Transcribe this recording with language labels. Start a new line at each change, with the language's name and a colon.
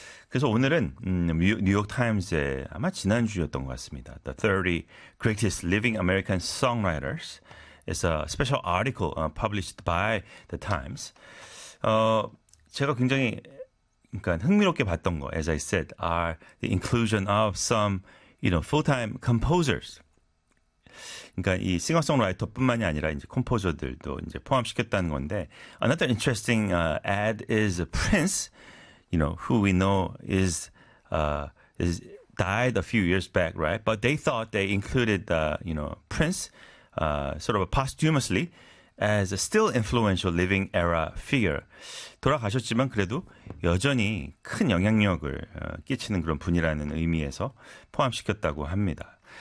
Korean: 그래서 오늘은 뉴욕 타임즈의 아마 지난주였던 것 같습니다.
English: The 30 Greatest Living American Songwriters. It's a special article published by the Times.
Korean: 제가 굉장히 그러니까 흥미롭게 봤던 거,
English: as I said, are the inclusion of some, full-time composers.
Korean: 그러니까 이 싱어송라이터뿐만이 아니라 이제 컴포저들도 이제 포함시켰다는 건데
English: another interesting ad is Prince, who we know is died a few years back, right? But they thought they included Prince sort of posthumously as a still influential living era figure.
Korean: 돌아가셨지만 그래도 여전히 큰 영향력을 끼치는 그런 분이라는 의미에서 포함시켰다고 합니다.